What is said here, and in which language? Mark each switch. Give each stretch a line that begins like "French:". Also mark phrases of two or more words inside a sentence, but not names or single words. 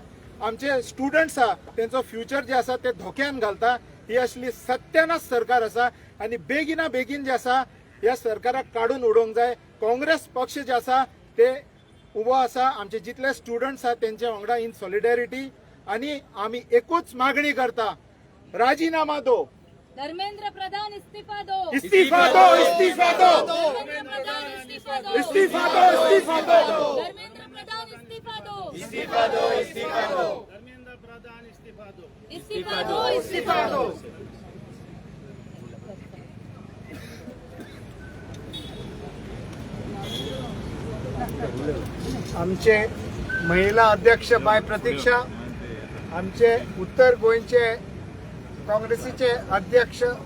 Konkani: आमचे स्टुडंट्स आसा त्यांचो फ्युचर जे आसा ते धोक्यान घालता. ही असली सत्यानाश सरकार आसा आणि बेगीन जे आसा ह्या सरकाराक काढून उडोवंक जाय. काँग्रेस पक्ष जे आसा ते उबो आसा. आमचे जितले स्टुडंट्स आसा तेंच्या वांगडा
English: in solidarity.
Konkani: आणि आम्ही एकूच मागणी करता,
Hindi: राजीनामा दो. धर्मेंद्र प्रधान इस्तीफा दो. इस्तीफा दो. धर्मेंद्र प्रधान इस्तीफा दो. इस्तीफा दो. धर्मेंद्र प्रधान इस्तीफा दो. इस्तीफा दो. धर्मेंद्र प्रधान इस्तीफा दो.
Konkani: आमचे महिला अध्यक्ष बाय प्रतीक्षा, आमचे उत्तर गोंयचे काँग्रेसीचे अध्यक्ष